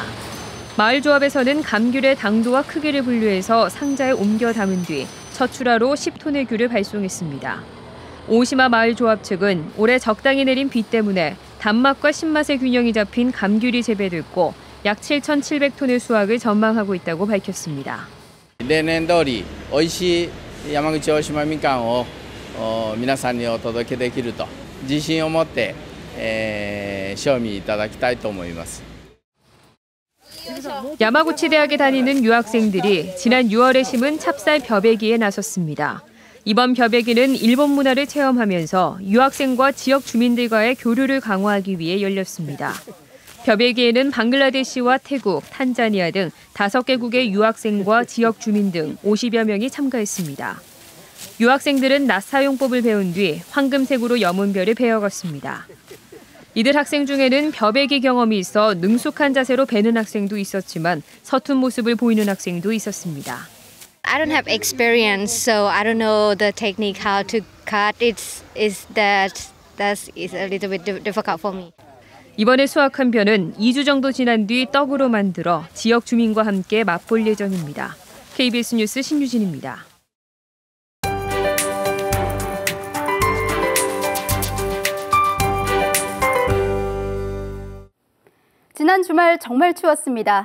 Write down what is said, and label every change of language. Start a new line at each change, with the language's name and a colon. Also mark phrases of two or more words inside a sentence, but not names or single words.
Korean: 마을 조합에서는 감귤의 당도와 크기를 분류해서 상자에 옮겨 담은 뒤 첫 출하로 10톤의 귤을 발송했습니다. 오시마 마을 조합 측은 올해 적당히 내린 비 때문에 단맛과 신맛의 균형이 잡힌 감귤이 재배됐고 약 7,700톤의 수확을 전망하고 있다고 밝혔습니다.
Japanese: 例年通り美味しい山口大島みかんを皆さんにお届けできると自信を持って賞味いただきたいと思います。
Korean: 야마구치 대학에 다니는 유학생들이 지난 6월에 심은 찹쌀 벼베기에 나섰습니다. 이번 벼베기는 일본 문화를 체험하면서 유학생과 지역 주민들과의 교류를 강화하기 위해 열렸습니다. 벼베기에는 방글라데시와 태국, 탄자니아 등 5개국의 유학생과 지역 주민 등 50여 명이 참가했습니다. 유학생들은 낫 사용법을 배운 뒤 황금색으로 염은 벼를 베어갔습니다. 이들 학생 중에는 벼베기 경험이 있어 능숙한 자세로 베는 학생도 있었지만 서툰 모습을 보이는 학생도 있었습니다.
English: I don't have experience, so I don't know the technique how to cut. That is a little bit difficult for me.
Korean: 이번에 수확한 벼는 2주 정도 지난 뒤 떡으로 만들어 지역 주민과 함께 맛볼 예정입니다. KBS 뉴스 신유진입니다. 지난 주말 정말 추웠습니다.